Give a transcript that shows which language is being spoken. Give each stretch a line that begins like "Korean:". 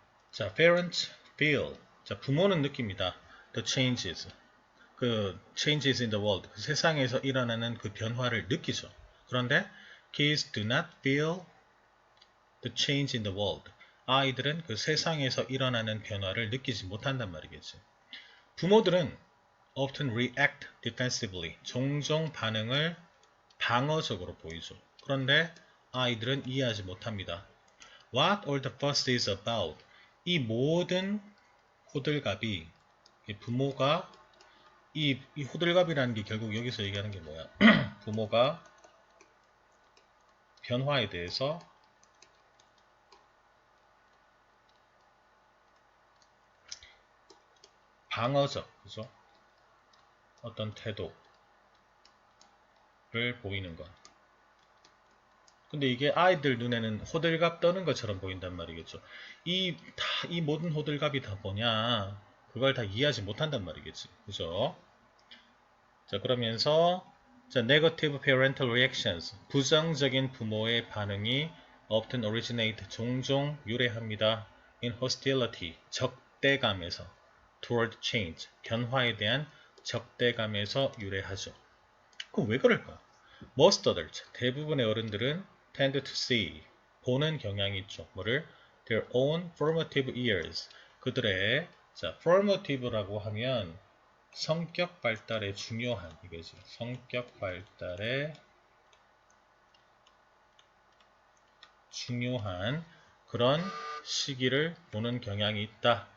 Korean: 자,
English: parents feel.
Korean: 자, 부모는 느낍니다.
English: The changes. 그 changes in the world.
Korean: 그 세상에서 일어나는 그 변화를 느끼죠.
English: 그런데 kids do not feel the change in the world.
Korean: 아이들은 그 세상에서 일어나는 변화를 느끼지 못한단 말이겠지. 부모들은
English: often react defensively.
Korean: 종종 반응을 방어적으로 보이죠. 그런데 아이들은 이해하지 못합니다.
English: What all the fuss is about.
Korean: 이 모든 호들갑이 부모가 이 호들갑이라는 게 결국 여기서 얘기하는 게 뭐야? 부모가 변화에 대해서 방어적, 그죠? 어떤 태도를 보이는 것. 근데 이게 아이들 눈에는 호들갑 떠는 것처럼 보인단 말이겠죠. 이 모든 호들갑이 다 뭐냐? 그걸 다 이해하지 못한단 말이겠지. 그죠? 자, 그러면서 자,
English: negative parental reactions.
Korean: 부정적인 부모의 반응이
English: often originate.
Korean: 종종 유래합니다.
English: in hostility.
Korean: 적대감에서.
English: toward change.
Korean: 변화에 대한 적대감에서 유래하죠. 그럼 왜 그럴까?
English: Most adults.
Korean: 대부분의 어른들은
English: tend to see.
Korean: 보는 경향이 있죠. 뭐를?
English: Their own formative years.
Korean: 그들의 자, formative라고 하면 성격 발달에 중요한 이거지. 성격 발달에 중요한 그런 시기를 보는 경향이 있다.